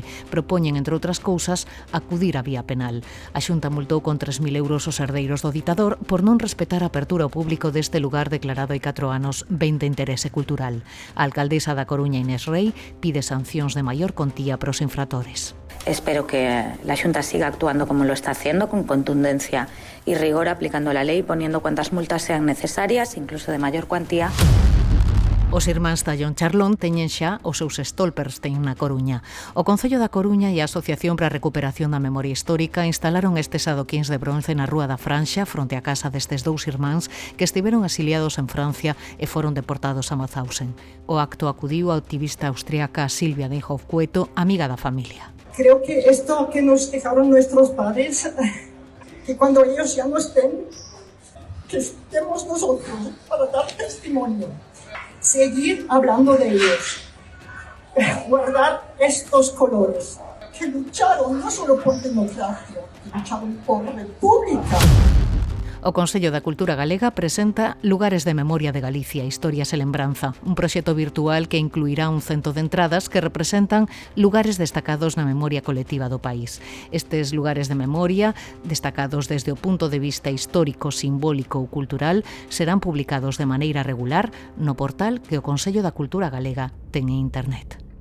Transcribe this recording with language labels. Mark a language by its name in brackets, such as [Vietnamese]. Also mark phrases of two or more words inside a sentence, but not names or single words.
[Galician] Propoñen, entre outras cousas, acudir á vía penal. A Xunta multou con 3.000 euros os herdeiros do ditador por non respetar a apertura ao público deste lugar declarado hai 4 anos ben de interese cultural. A alcaldesa da Coruña, Inés Rei, pide sancións de maior contía para os infratores. [Spanish] Espero que la Xunta siga actuando como lo está haciendo, con contundencia y rigor, aplicando la ley, poniendo cuantas multas sean necesarias, incluso de mayor cuantía. [Galician] Os irmáns Tallón Charlón teñen xa os seus Stolperstein na Coruña. O Concello da Coruña e a Asociación para a Recuperación da Memoria Histórica instalaron estes adoquíns de bronce na Rúa da Franxa, fronte á casa destes dous irmáns que estiveron exiliados en Francia e foron deportados a Mauthausen. O acto acudiu a activista austriaca Silvia Deinhoff Cueto, amiga da familia. [Spanish] Creo que esto que nos dejaron nuestros padres, que cuando ellos ya no estén, que estemos nosotros para dar testimonio, seguir hablando de ellos, guardar estos colores, que lucharon no solo por democracia, que lucharon por república. [Galician] O Consello da Cultura Galega presenta Lugares de Memoria de Galicia, Historias e Lembranza, un proxecto virtual que incluirá un 100 de entradas que representan lugares destacados na memoria colectiva do país. Estes lugares de memoria, destacados desde o punto de vista histórico, simbólico ou cultural, serán publicados de maneira regular no portal que o Consello da Cultura Galega ten en internet.